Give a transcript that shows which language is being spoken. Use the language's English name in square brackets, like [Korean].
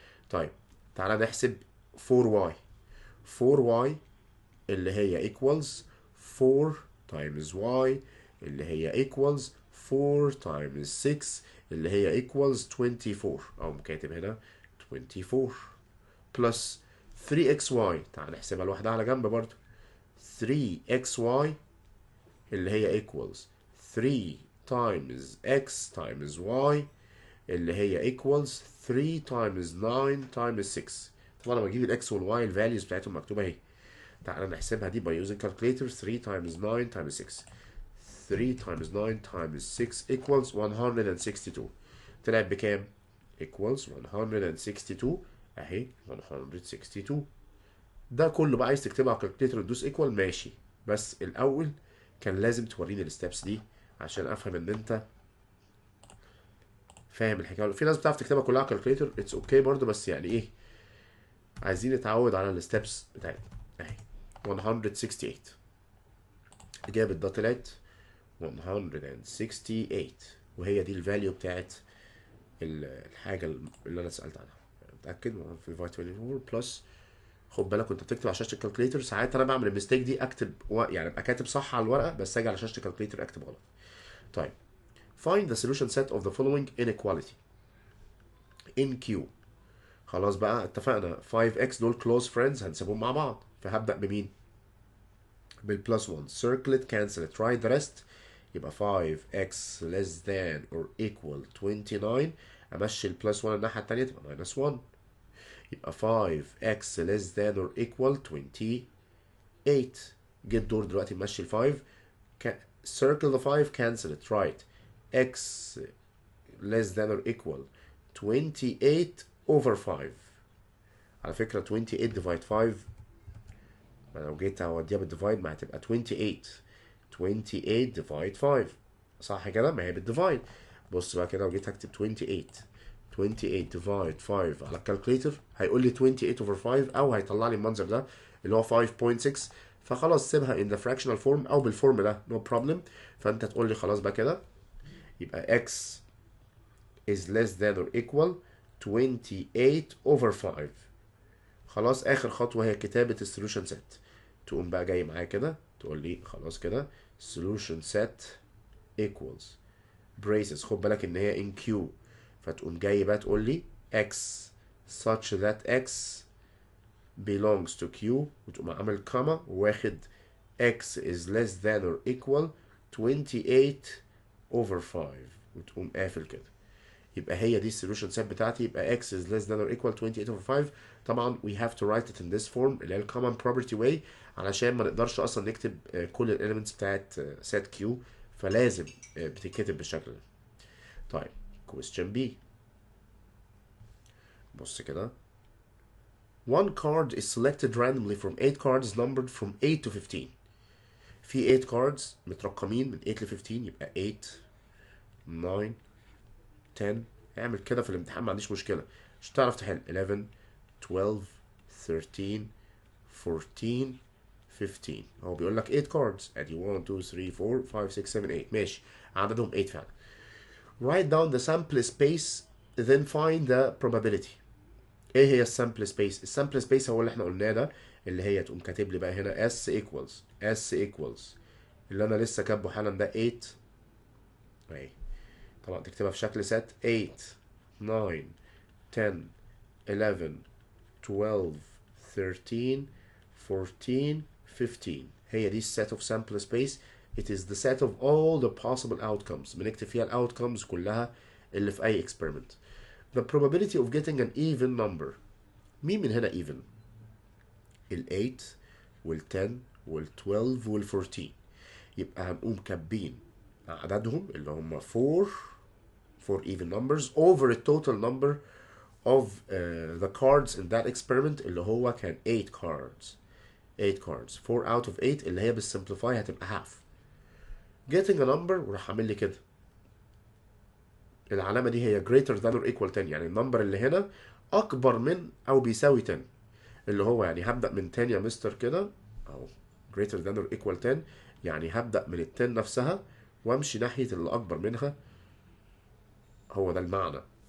[Arabic] طيب تعالى نحسب 4y 4y اللي هي [English] equals 4 times y [Arabic] اللي هي [English] equals 4 times 6 [Arabic] اللي هي [English] equals 24 [Arabic] اقوم كاتب هنا [English] 24 plus 3xy [Arabic] تعال نحسبها لوحدها على جنب برضو 3xy اللي هي [English] equals 3 times x times y [Arabic] اللي هي [English] equals 3 times 9 times 6. [Arabic] طبعا لما اجيب الاكس والواي الفاليوز بتاعتهم مكتوبه اهي. تعالى نحسبها دي [English] by using calculator 3 times 9 times 6 3 times 9 times 6 equals 162. [Arabic] طلعت بكام؟ [English] equals 162 [Arabic] اهي 162. ده كله بقى عايز تكتبها على الكالكوليتر وتدوس ايكوال ماشي، بس الاول كان لازم توريني الستبس دي عشان افهم ان انت فاهم الحكايه. في ناس بتعرف تكتبها كلها على الكالكوليتر اتس اوكي برضه، بس يعني ايه عايزين نتعود على الستبس بتاعتنا. اهي 168 اجابه ده طلعت 168 وهي دي الفاليو بتاعت الحاجه اللي انا سالت عنها. متاكد في 24 بلس. خد بالك وانت بتكتب على شاشه الكالكوليتر ساعات انا بعمل الميستيك دي اكتب يعني ابقى كاتب صح على الورقه بس اجي على شاشه الكالكوليتر اكتب غلط. طيب [English] find the solution set of the following inequality in Q. [Arabic] خلاص بقى اتفقنا 5x دول [English] close friends [Arabic] هنسيبهم مع بعض، فهبدأ بمين؟ بالبلس 1 [English] circle it cancel it write the rest. [Arabic] يبقى 5x [English] less than or equal 29 [Arabic] امشي البلس 1 الناحيه التانيه تبقى [English] minus 1. [Arabic] يبقى [English] 5x less than or equal 28. [Arabic] جيت دور دلوقتي نمشي ال [English] 5 circle the 5 cancel it write x less than or equal 28 over 5. [Arabic] على فكرة 28 divide 5 ما لو جيت اوديها بالديفايد ما هتبقى 28 28 divide 5 صح كده؟ ما هي بالديفايد. بص بقى كده لو جيت هكتب 28 divide 5 على الكالكوليتر هيقول لي 28 over 5 او هيطلع لي المنظر ده اللي هو 5.6. فخلاص سيبها [English] in the fractional form [Arabic] او بالفورم ده [English] no problem. [Arabic] فانت تقول لي خلاص بقى كده يبقى [English] x is less than or equal 28 over 5. [Arabic] خلاص اخر خطوه هي كتابه السوليوشن سيت. تقوم بقى جاي معايا كده تقول لي خلاص كده [English] solution set equals braces. [Arabic] خد بالك ان هي [English] in Q [Arabic] فتقوم جاي بقى تقول لي [English] x such that x belongs to Q [Arabic] وتقوم عامل كاما واخد [English] x is less than or equal 28 over 5 [Arabic] وتقوم قافل كده. يبقى هي دي السوليوشن سيت بتاعتي. يبقى [English] x is less than or equal 28 over 5. [Arabic] طبعا [English] we have to write it in this form [Arabic] اللي هي ال [English] common property way [Arabic] علشان ما نقدرش اصلا نكتب كل الاليمنتس بتاعت set Q فلازم بتتكتب بالشكل ده. طيب [English] question B. [Arabic] بص كده [English] one card is selected randomly from 8 cards numbered from 8 to 15. [Arabic] في [English] 8 cards [Arabic] مترقمين من 8 ل 15 يبقى 8 9 10. اعمل كده في الامتحان ما عنديش مشكله مش هتعرف تحل 11 12 13 14 15. هو بيقول لك [English] 8 cards [Arabic] ادي 1 2 3 4 5 6 7 8 ماشي عددهم 8 فعلا. [English] write down the sample space then find the probability. [Arabic] ايه هي السامبل سبيس؟ السامبل سبيس هو اللي احنا قلناه ده اللي هي تقوم كاتب لي بقى هنا [English] s equals [Arabic] اللي انا لسه كاتبه حالا ده 8 اهي. طبعا تكتبها في شكل set 8 9 10 11 12 13 14 15. [English] هي دي set of sample space. It is the set of all the possible outcomes. [Arabic] بنكتب فيها ال outcomes كلها اللي في أي experiment. [English] The probability of getting an even number. [Arabic] مين من هنا even؟ ال 8 وال 10 وال 12 وال 14. يبقى هنقوم كاتبين عددهم اللي هم [English] 4 even numbers over the total number of the cards in that experiment [Arabic] اللي هو كان [English] 8 cards. 8 cards 4 out of 8 [Arabic] اللي هي بالsimplify هتبقى half. [English] getting a number [Arabic] وراح عامل لي كده العلامة دي هي [English] greater than or equal 10 [Arabic] يعني النمبر اللي هنا أكبر من أو بيساوي 10 اللي هو يعني هبدأ من 10 يا مستر كده أو greater than or equal 10 يعني هبدأ من ال 10 نفسها وامشي ناحية اللي أكبر منها. هو ده المعنى.